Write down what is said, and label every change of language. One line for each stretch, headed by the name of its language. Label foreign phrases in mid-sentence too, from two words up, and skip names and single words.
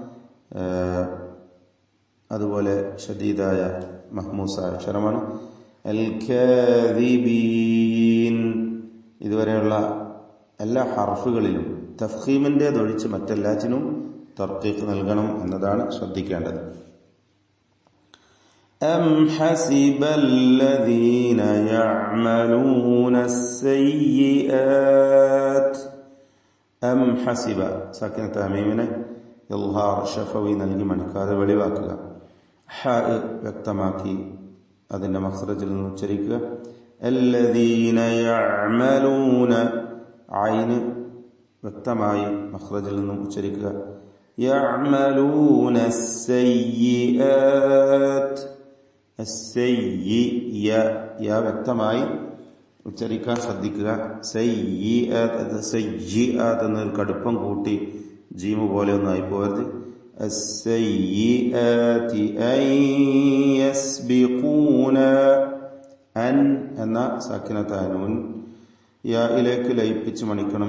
Malayalam: അതുപോലെ ഷദീദായ മഹ്മൂസായ അക്ഷരമാണ്.
Arabic: الكاذبين
Malayalam: ഇതുവരെയുള്ള എല്ലാ ഹർഫുകളിലും തഫ്ഖീമിന്റേതൊഴിച്ച് മറ്റെല്ലാറ്റിനും തർക്കീഖ് നൽകണം എന്നതാണ് ശ്രദ്ധിക്കേണ്ടത്.
Arabic: أم حسب الذين يعملون السيئات أم حسب ساكنة تاميمنا إظهار شفوي
Malayalam: നൽകി മണിക്കാതെ വെളിവാക്കുക. ഹ വ്യക്തമാക്കി അതിന്റെ മഖ്റജിൽ നിന്ന് ഉച്ചരിക്കുക.
Arabic: الذين يعملون
Malayalam: ഐന് വ്യക്തമായി മഖ്റജിൽ നിന്നും ഉച്ചരിക്കുക.
Arabic: يعملون السيئات
Malayalam: യാ വ്യക്തമായി ഉച്ചരിക്കാൻ ശ്രദ്ധിക്കുക. സയ്യിആത്ത് എന്നൊരു കടുപ്പം കൂട്ടി ജീമു പോലെ ഒന്നും ആയി പോകരുത്.
Arabic: السيئات أن يسبقونا
Malayalam: അൻ എന്ന സാക്കിനത്തായ നൂൻ യായിലേക്ക് ലയിപ്പിച്ച് മണിക്കണം.